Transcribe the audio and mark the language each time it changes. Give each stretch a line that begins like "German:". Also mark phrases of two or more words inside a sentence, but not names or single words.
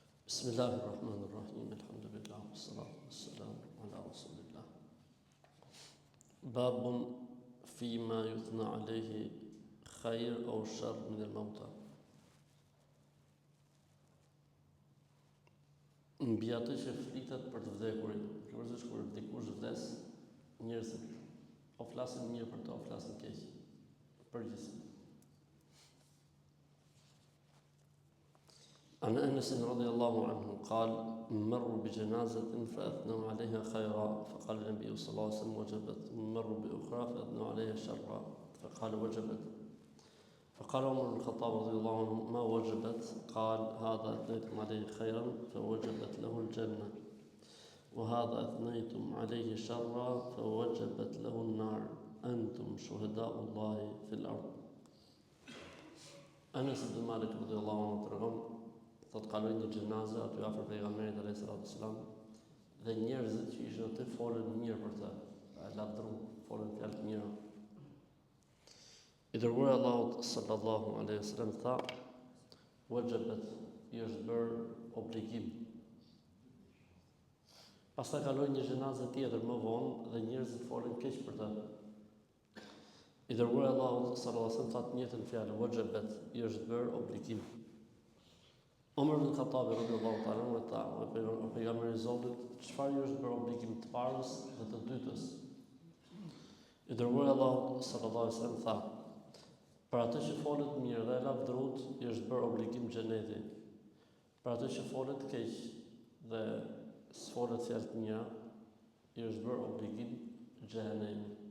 Arabic: Bismillahirrahmanirrahim. Alhamdulillah. والصلاة والسلام على رسول الله. باب فيما يثنى عليه خير أو شر من الموتى.
Albanian: Mbi atë që flitet për të vdekurin, përveç kur dikush vdes, njerëzit o flasin mirë për to, o flasin keq. Përgjithësi.
Arabic: عن أنس رضي الله عنه قال مروا بجنازة فأثنوا عليها خيرا فقال النبي صلى الله عليه وسلم وجبت مروا بأخرى فأثنوا عليها شرا فقال وجبت فقال عمر بن الخطاب رضي الله عنه ما وجبت قال هذا أثنيتم عليه خيرا فوجبت له الجنة وهذا أثنيتم عليه شرا فوجبت له النار أنتم شهداء الله في الأرض. أنس بن مالك رضي الله عنه ترغم
Albanian: thot kaloi një xhenazë aty afër pejgamberit
Arabic: عليه السلام
Albanian: dhe njerëzit që ishin aty folën mirë për të, lavdëruan, folën fjalë të mira. I dërguari Allahut
Arabic: صلى الله عليه وسلم
Albanian: tha: "Wajabat", i është bërë obligim. Pastaj kaloi një xhenazë tjetër më vonë dhe njerëzit folën keq për të. I dërguari Allahut
Arabic: صلى الله عليه وسلم
Albanian: tha të njëjtën fjalë: "Wajabat", i është bërë obligim. Umar ibn Khattab
Arabic: رضي الله تعالى عنه
Albanian: tha, pejgamberi i Zotit, çfarë ju është bërë obligim të parës dhe të dytës? I dërguari Allahu
Arabic: صلى الله عليه وسلم
Albanian: tha, për atë që folet mirë dhe lavdërut, i është bërë obligim xheneti. Për atë që folet keq dhe s'folet fjalë të mira, i është bërë obligim xhenemi.